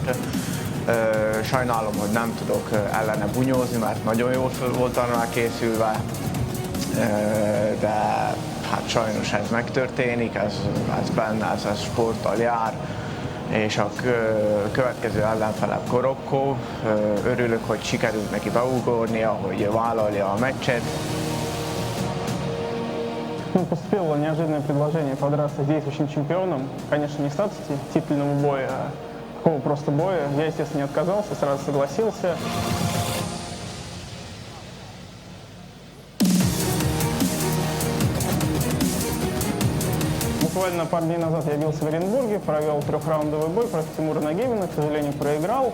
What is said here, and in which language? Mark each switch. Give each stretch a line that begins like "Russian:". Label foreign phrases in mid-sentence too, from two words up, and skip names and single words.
Hungarian: Sajnálom, hogy nem tudok ellene bunyózni, mert nagyon jól föl voltam rá készülve, de hát sajnos ez megtörténik, ez benne, ez sporttal jár, és a következő ellenfelem Korobkov. Örülök, hogy sikerült neki beugornia, hogy vállalja a meccset.
Russian: Поступило неожиданное предложение подраться с действующим чемпионом. Конечно, не статус титульного боя, а такого просто боя. Я, естественно, не отказался, сразу согласился. Буквально пару дней назад я бился в Оренбурге, провел трехраундовый бой против Тимура Нагимина, к сожалению, проиграл.